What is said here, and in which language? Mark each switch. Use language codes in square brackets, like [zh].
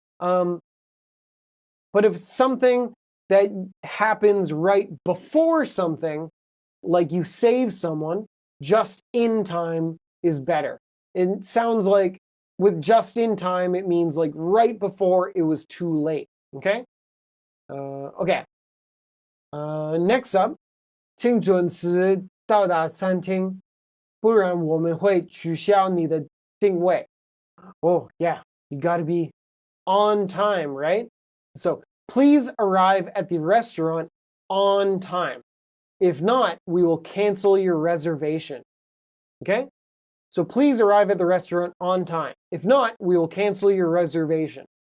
[en] But if something that happens right before something, like you save someone, just in time is better. It sounds like with just in time, it means like right before it was too late. Okay? Okay. Next up, [zh] 请准时到达餐厅，不然我们会取消你的定位. [en] Oh, yeah, you gotta be on time, right? So please arrive at the restaurant on time. If not, we will cancel your reservation. Okay? So please arrive at the restaurant on time. If not, we will cancel your reservation.